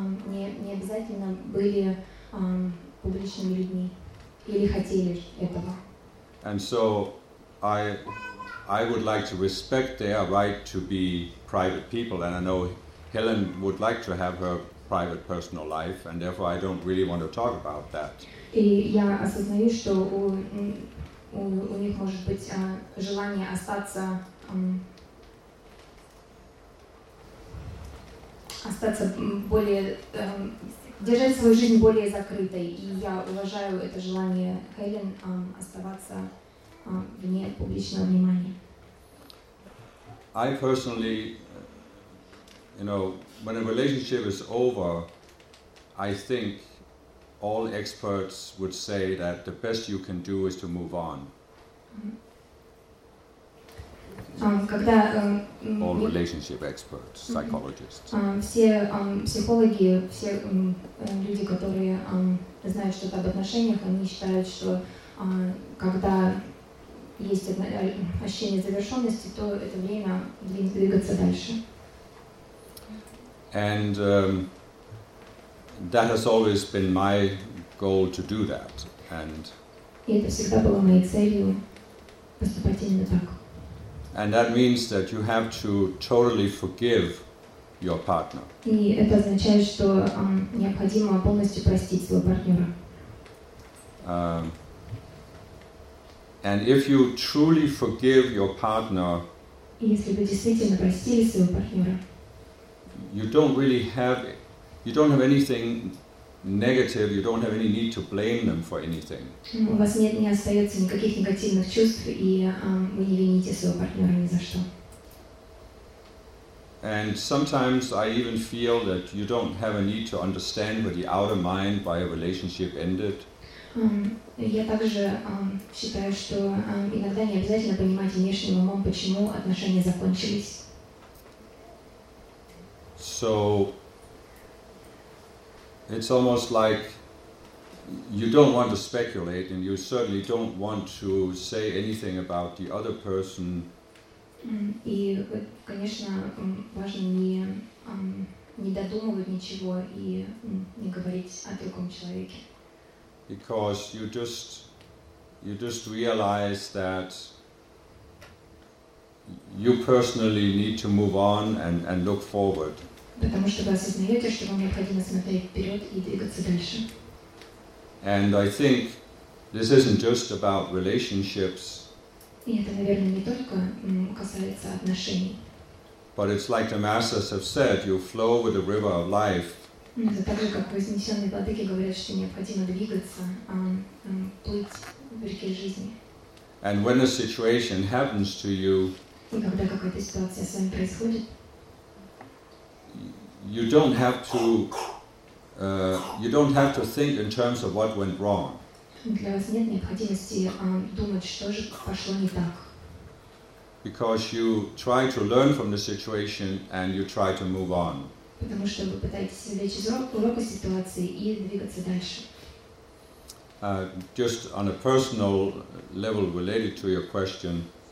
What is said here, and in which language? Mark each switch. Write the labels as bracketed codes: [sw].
[ru] не обязательно были публичными людьми или хотели этого. [en] And so I would like to respect their right to be private people, and I know Helen would like to have her private personal life, and therefore I don't really want to talk about that. [ru] И я осознаю, что у них может быть желание остаться остаться более держать свою жизнь более закрытой, и я уважаю это желание Хелен оставаться вне публичного внимания. [en] I personally, you know, when a relationship is over, I think all experts would say that the best you can do is to move on. All relationship experts, psychologists. [ru] Все психологи, все люди, которые знают что-то об отношениях, они считают, что когда есть ощущение завершенности, то это время двигаться дальше. [en] And that has always been my goal to do that. And [ru] это всегда было моей целью поступать именно так. [en] And that means that you have to totally forgive your partner. [ru] И это означает, что необходимо полностью простить своего партнера. [en] And if you truly forgive your partner, [ru] если вы действительно простили своего партнера, [en] You don't have anything negative. You don't have any need to blame them for anything. [ru] У вас нет не остается никаких негативных чувств, и вы не вините своего партнера ни за что. [en] And sometimes I even feel that you don't have a need to understand with the outer mind why a relationship ended. [ru] Я также считаю, что иногда не обязательно понимать внешним умом, почему отношения закончились. [en] So it's almost like you don't want to speculate, and you certainly don't want to say anything about the other person. [ru] И, конечно, важно не додумывать ничего и не говорить о другом человеке. [en] Because you just realize that you personally need to move on and look forward. [ru] Потому что вы осознаете, что вам необходимо смотреть вперед и двигаться дальше. [en] And I think this isn't just about relationships. [ru] И это, наверное, не только касается отношений. [en] But it's like the masters have said, you flow with the river of life. [ru] Это так же, как вознесенные владыки говорят, что необходимо двигаться, плыть в реке жизни. [en] And when a situation happens to you, [ru] и когда какая-то ситуация с вами происходит, [en] You don't have to think in terms of what went wrong. [ru] Для вас нет необходимости думать, что же пошло не так. [en] Because you try to learn from the situation and you try to move on. [ru] Потому что вы пытаетесь извлечь урок из ситуации и двигаться дальше. [en] Just on a personal level related to your question.